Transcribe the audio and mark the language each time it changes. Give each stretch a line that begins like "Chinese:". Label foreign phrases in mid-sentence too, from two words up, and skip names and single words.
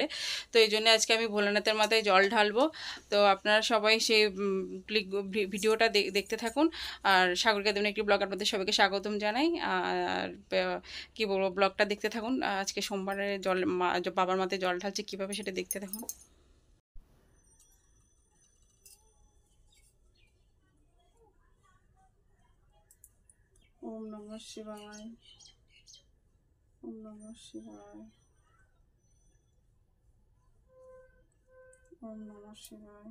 Bangla: তো এই জন্য আজকে আমি ভোলানাথের মাথায় জল ঢালবো। তো আপনারা সবাই সেই ভিডিওটা দেখতে থাকুন। আর সাগর কেদুনি একটি ব্লগ, আপনাদের সবাইকে স্বাগতম জানাই। আর কী বলবো, ব্লগটা দেখতে থাকুন। আজকে সোমবারে বাবার মাথায় জল ঢালছে কীভাবে সেটা দেখতে থাকুন।
Sanskrit: ওম নমঃ শিবায়। ওম নমঃ শিবায়। ওম নমঃ শিবায়।